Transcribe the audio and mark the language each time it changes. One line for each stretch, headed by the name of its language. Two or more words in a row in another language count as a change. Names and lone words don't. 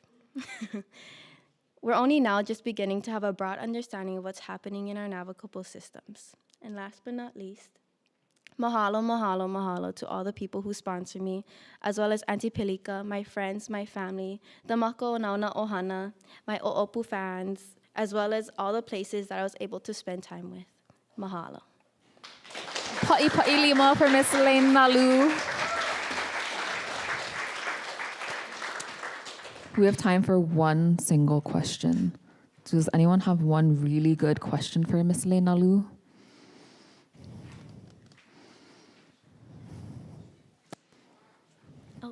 English: We're only now just beginning to have a broad understanding of what's happening in our navigable systems. And last but not least,
Hawaiian: mahalo, mahalo, mahalo
English: to all the people who sponsor me, as well as Auntie Pilika, my friends, my family, the Mako Nauna Ohana, my O'opu fans, as well as all the places that I was able to spend time with. Mahalo.
Hawaiian: Pa'i pa'i lima
English: for Miss Lane Nalu. We have time for one single question. Does anyone have one really good question for Miss Lane Nalu? Oh,